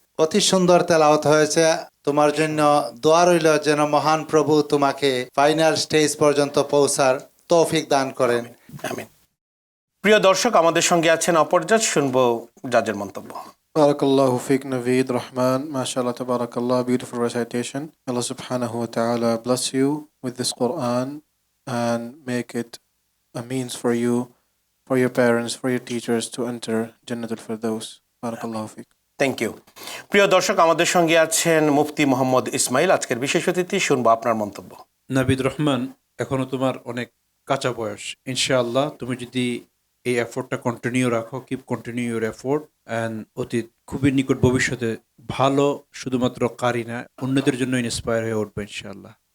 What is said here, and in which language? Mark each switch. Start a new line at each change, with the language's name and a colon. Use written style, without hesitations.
Bangla: অতি সুন্দর তেলাওয়াত হয়েছে। তোমার জন্য দোয়া রইল যেন মহান প্রভু তোমাকে ফাইনাল স্টেজ পর্যন্ত পৌঁছার তৌফিক দান করেন। আমিন। প্রিয় দর্শক, আমাদের সঙ্গে আছেন অপরজাজ, শুনবো জাজের মন্তব্য।
Arabic: Barakallahu fiqh
English: Naveed Rahman. MashaAllah, tabarakallah, beautiful recitation. Allah subhanahu wa ta'ala bless you with this Quran and make it a means for you, for your parents, for your teachers to enter Jannatul Firdaus.
Arabic: Barakallahu fiqh.
English: Thank you.
Bangla: প্রিয় দর্শক, আমাদের সঙ্গে আছেন মুফতি মোহাম্মদ ইসমাইল, আজকের বিশেষ অতিথি। শুনবো আপনার মন্তব্য। নাবিদ রহমান, এখনো তোমার অনেক কাঁচা বয়স। ইনশাআল্লাহ তুমি যদি এই এফোর্টটা কন্টিনিউ রাখো,
English: keep continue your effort,
Bangla: and অতীত খুবই নিকট ভবিষ্যতে ভালো শুধুমাত্র কারি না, অন্যদের জন্য ইন্সপায়ার হয়ে উঠবে ইনশাআল্লাহ।